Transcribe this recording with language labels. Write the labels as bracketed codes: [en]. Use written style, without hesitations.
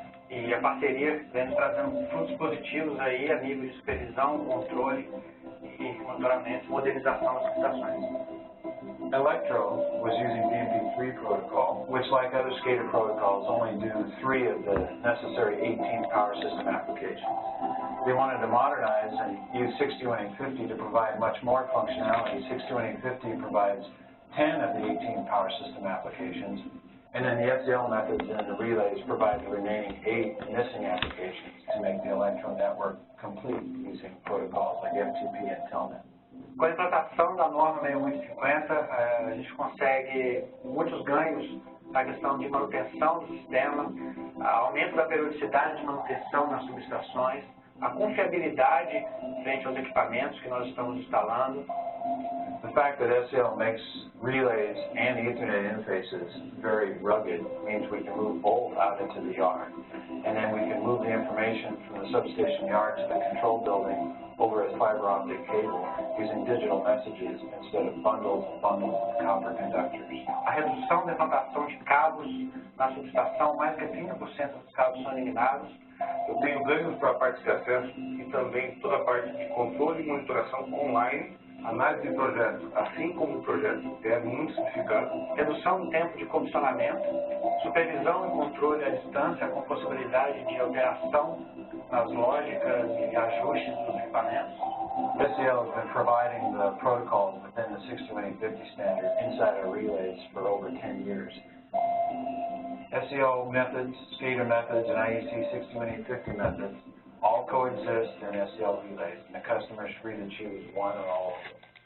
[pt] E a parceria vem trazendo frutos positivos aí a nível de supervisão, controle e monitoramento, modelização das subestações. [en] Electro was using BMP3 protocol, which like other SCADA protocols only do 3 of the necessary 18 power system applications. They wanted to modernize and use 62850 to provide much more functionality. 62850 provides 10 of the 18 power system applications. And then the SEL methods and the relays provide the remaining 8 missing applications to make the electron network complete using protocols like FTP and Telnet. [pt] Com a implantação da norma 6150, a gente consegue muitos ganhos na questão de manutenção do sistema, aumento da periodicidade de manutenção nas subestações, a confiabilidade frente aos equipamentos que nós estamos instalando, [en] The fact that SEL makes relays and Ethernet interfaces very rugged means we can move both out into the yard. And then we can move the information from the substation yard to the control building over a fiber optic cable using digital messages instead of bundles and bundles of copper conductors. [pt] A redução da implantação de cabos na subestação, mais que 30% dos cabos são eliminados. Eu tenho ganhos para a parte de acesso e também toda a parte de controle e monitoração online. Análise de projetos, assim como o projeto, é muito simplificado. Redução no tempo de comissionamento, supervisão e controle à distância com possibilidade de alteração nas lógicas e ajustes dos equipamentos. [en] SEL has been providing the protocols within the 62850 standard inside our relays for over 10 years. SEL methods, SCADA methods, and IEC 62850 methods all coexist in SEL relays, and the customer is free to choose one or all of them.